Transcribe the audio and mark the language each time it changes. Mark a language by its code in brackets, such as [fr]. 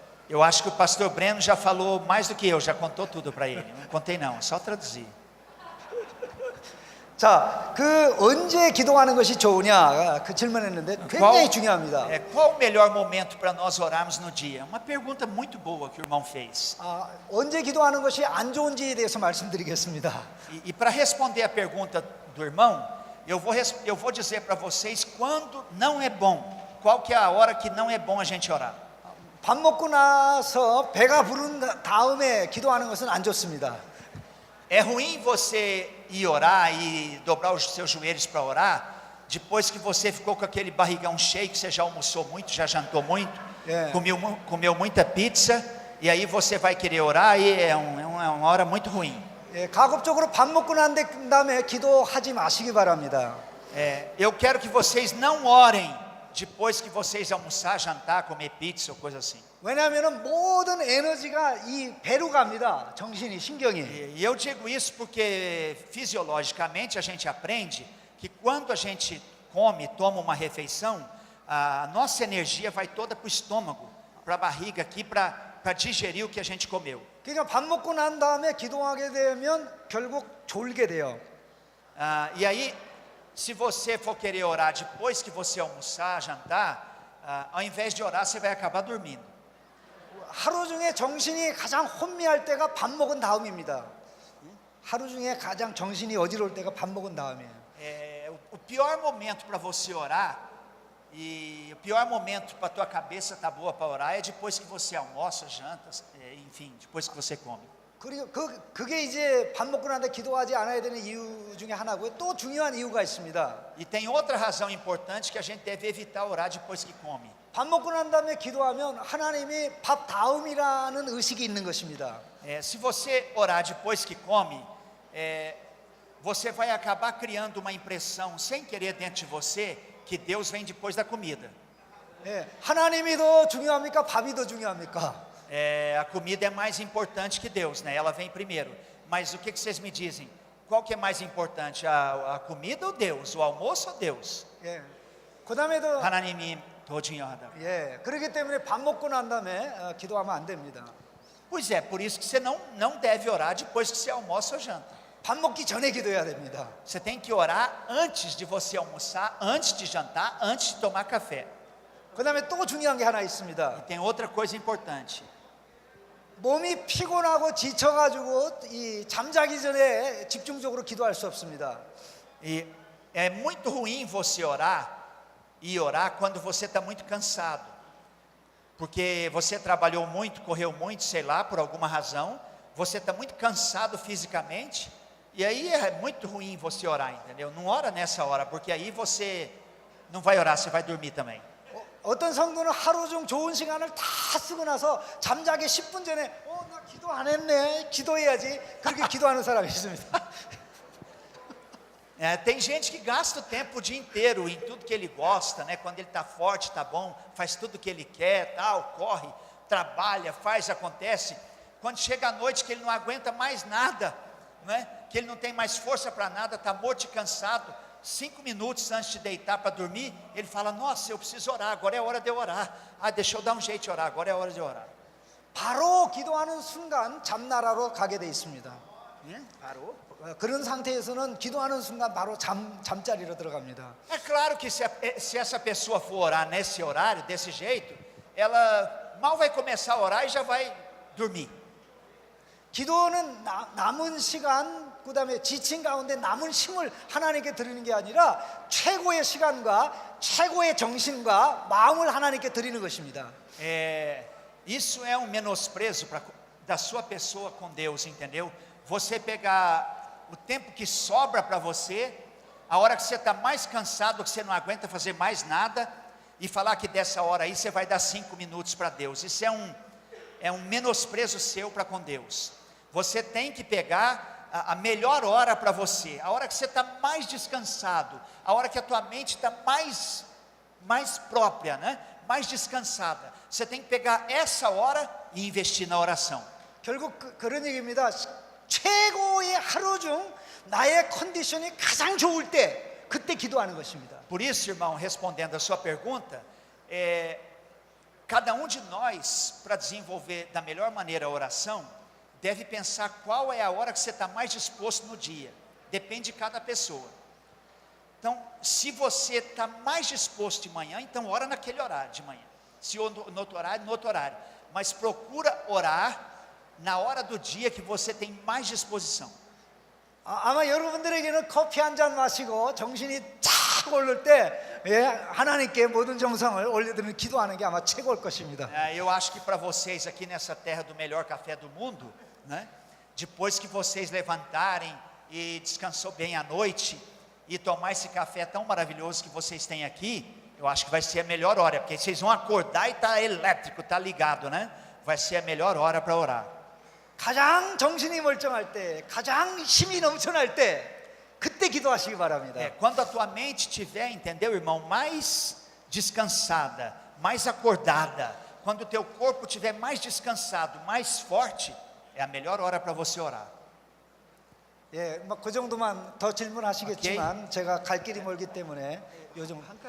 [pt] Eu acho que o pastor Breno já falou mais do que eu, já contou tudo para ele. Não contei não, só traduzir. [ko] 자, 언제 기도하는 것이 좋으냐? 그 질문했는데 굉장히 중요합니다. [pt] Qual o melhor momento para nós orarmos no dia? Uma pergunta muito boa que o irmão fez. [ko] 언제 기도하는 것이 안 좋은지에 대해서 말씀드리겠습니다. [pt] E para responder a pergunta do irmão, eu vou dizer para vocês quando não é bom. Qual que é a hora que não é bom a gente orar? [ko] 밥 먹고 나서 배가 부른 다음에 기도하는 것은 안 좋습니다. [pt] É ruim você ir orar e dobrar os seus joelhos para orar depois que você ficou com aquele barrigão cheio, que você já almoçou muito, já jantou muito, comeu muita pizza, e aí você vai querer orar e é uma hora muito ruim. [ko] 가급적으로 밥 먹고 난 다음에 기도하지 마시기 바랍니다. [pt] Eu quero que vocês não orem depois que vocês almoçar, jantar, comer pizza ou coisa assim. [ko] 왜냐하면 모든 에너지가 이 배로 갑니다. 정신이, 신경이. [pt] E eu digo isso porque fisiologicamente a gente aprende que quando a gente come, toma uma refeição, a nossa energia vai toda para o estômago, para a barriga aqui, para digerir o que a gente comeu. [ko] 그러니까 밥 먹고 난 다음에 기도하게 되면 결국 졸게 돼요. [pt] E aí, se você for querer orar depois que você almoçar, jantar, ao invés de orar, você vai acabar dormindo. [ko] 하루 중에 정신이 가장 혼미할 때가 밥 먹은 다음입니다. 하루 중에 가장 정신이 어지러울 때가 밥 먹은 다음이에요. [pt] O pior momento para você orar e o pior momento para tua cabeça estar boa para orar é depois que você almoça, janta, enfim, depois que você come. [ko] 그리고 그게 이제 밥 먹고 난 다음에 기도하지 않아야 되는 이유 중에 하나고요. 또 중요한 이유가 있습니다. [pt] E tem outra razão importante que a gente deve evitar orar depois que come. [ko] 밥 먹고 난 다음에 기도하면 하나님이 밥 다음이라는 의식이 있는 것입니다. [pt] Se você orar depois que come, você vai acabar criando uma impressão sem querer dentro de você que Deus vem depois da comida. [ko] 예, 하나님이 더 중요합니까? 밥이 더 중요합니까? [pt] A comida é mais importante que Deus, né? Ela vem primeiro. Mas o que vocês me dizem? Qual que é mais importante, a comida ou Deus? O almoço ou Deus? [ko] 예, 그 다음에도 하나님이 더 중요하다. 예, 그렇기 때문에 밥 먹고 난 다음에 기도하면 안 됩니다. [pt] Pois é, por isso que você não deve orar depois que você almoça ou janta. [ko] 밥 먹기 전에 기도해야 됩니다. [pt] Você tem que orar antes de você almoçar, antes de jantar, antes de tomar café. [ko] 그 다음에 또 중요한 게 하나 있습니다. [pt] E tem outra coisa importante. [ko] 몸이 피곤하고 지쳐가지고 이 잠자기 전에 집중적으로 기도할 수 없습니다. [pt] E é muito ruim você orar quando você está muito cansado. Porque você trabalhou muito, correu muito, sei lá, por alguma razão. Você está muito cansado fisicamente. E aí é muito ruim você orar, entendeu? Não ora nessa hora, porque aí você não vai orar, você vai dormir também. [ko] 어떤 성도는 하루 중 좋은 시간을 다 쓰고 나서 잠자기 10분 전에 나 기도 안 했네, 기도해야지, 그렇게 기도하는 사람이 있습니다. [pt] Tem gente que gasta o tempo o dia inteiro em tudo que ele gosta, né? Quando ele está forte, está bom, faz tudo que ele quer, tal, corre, trabalha, faz, acontece. Quando chega a noite que ele não aguenta mais nada, né? Que ele não tem mais força para nada, está morto e cansado, 5 minutos antes de deitar para dormir, ele fala, nossa, eu preciso orar, agora é a hora de eu orar. Deixa eu dar um jeito de orar, agora é a hora de orar. [ko] 바로 기도하는 순간 잠나라로 가게 돼 있습니다. [pt] Parou? [ko] 그런 상태에서는 기도하는 순간 바로 잠자리로 들어갑니다. [pt] É claro que se essa pessoa for orar nesse horário, desse jeito, ela mal vai começar a orar e já vai dormir. [ko] 기도는 남은 시간, 그 다음에 지친 가운데 남은 힘을 하나님께 드리는 게 아니라 최고의 시간과 최고의 정신과 마음을 하나님께 드리는 것입니다. [pt] Isso é menosprezo da sua pessoa com Deus, entendeu? Você pegar o tempo que sobra para você, a hora que você está mais cansado, que você não aguenta fazer mais nada, e falar que dessa hora aí você vai dar 5 minutos para Deus. Isso é um menosprezo seu para com Deus. Você tem que pegar a melhor hora para você, a hora que você está mais descansado, a hora que a tua mente está mais própria, né? Mais descansada. Você tem que pegar essa hora e investir na oração. [ko] 결국 그런 얘기입니다. 최고의 하루 중 나의 컨디션이 가장 좋을 때 그때 기도하는 것입니다. [pt] Por isso, irmão, respondendo a sua pergunta, cada um de nós, para desenvolver da melhor maneira a oração, deve pensar qual é a hora que você está mais disposto no dia. Depende de cada pessoa. Então, se você está mais disposto de manhã, então ora naquele horário de manhã. Se no outro horário, no outro horário. Mas procura orar na hora do dia que você tem mais disposição. [ko] 아마 여러분들에게는 커피 한 잔 마시고 정신이 쫙 오를 때 하나님께 모든 정성을 올려드리는 기도하는 게 아마 최고일 것입니다. [pt] Eu acho que para vocês aqui nessa terra do melhor café do mundo, né? Depois que vocês levantarem e descansou bem à noite e tomar esse café tão maravilhoso que vocês têm aqui, eu acho que vai ser a melhor hora, porque vocês vão acordar e tá elétrico, tá ligado, né? Vai ser a melhor hora para orar. [ko] 가장 정신이 멀쩡할 때, 가장 힘이 넘쳐날 때, 그때 기도하시기 바랍니다. [pt] Quando a tua mente estiver, entendeu, irmão, mais descansada, mais acordada, quando o teu corpo estiver mais descansado, mais forte, é a melhor hora para você orar. [ko] 예, 그 정도만 더 질문하시겠지만 제가 갈 길이 멀기 때문에 요즘